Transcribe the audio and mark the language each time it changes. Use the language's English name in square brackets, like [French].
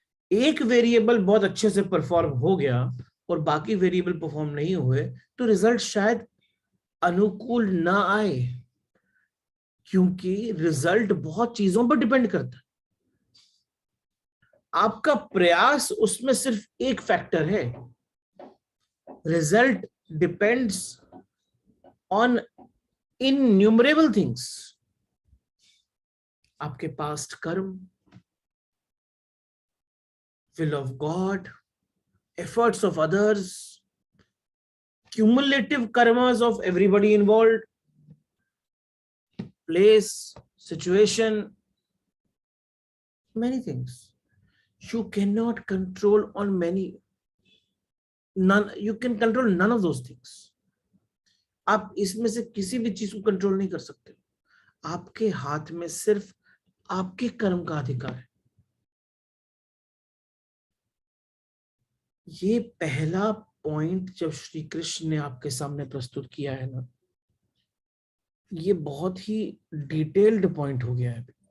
[Hindi] एक वेरिएबल बहुत अच्छे से परफॉर्म हो गया और बाकी वेरिएबल परफॉर्म नहीं हुए तो रिजल्ट शायद अनुकूल ना आए, क्योंकि रिजल्ट बहुत चीजों पर डिपेंड करता है। आपका प्रयास उसमें सिर्फ एक फैक्टर है। [English] Result depends on innumerable things. [Hindi] आपके पास्ट कर्म, [English] will of God, efforts of others, cumulative karmas of everybody involved, place, situation, many things. You cannot control on many. None. You can control none of those things. [Hindi] आप इसमें से किसी भी चीज को control नहीं कर सकते. आपके हाथ में सिर्फ आपके कर्म का अधिकार है. ये पहला पॉइंट जब श्री कृष्ण ने आपके सामने प्रस्तुत किया है ना, ये बहुत ही डिटेल्ड पॉइंट हो गया है.